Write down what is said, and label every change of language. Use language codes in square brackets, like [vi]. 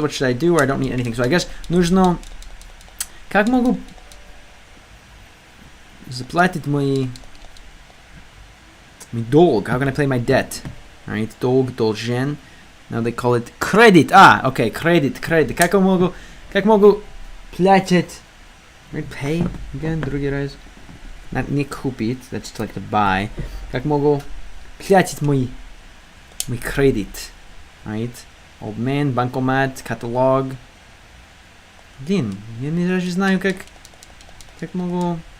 [en] What should I do? Or I don't need anything. So I guess [ru] нужно... Как могу заплатить мой долг? [en] How can I pay my debt? Alright, [ru] долг, должен. [en] Now they call it credit. Okay, credit. [ru] Как могу платить? [en] Right, pay again, [ru] другой раз. [en] Not [ru] не купить, [en] that's like to buy. [ru] Как могу платить мой credit? [en] Right? [ru] Old man, банкомат, каталог. Блин, я не даже знаю, как могу...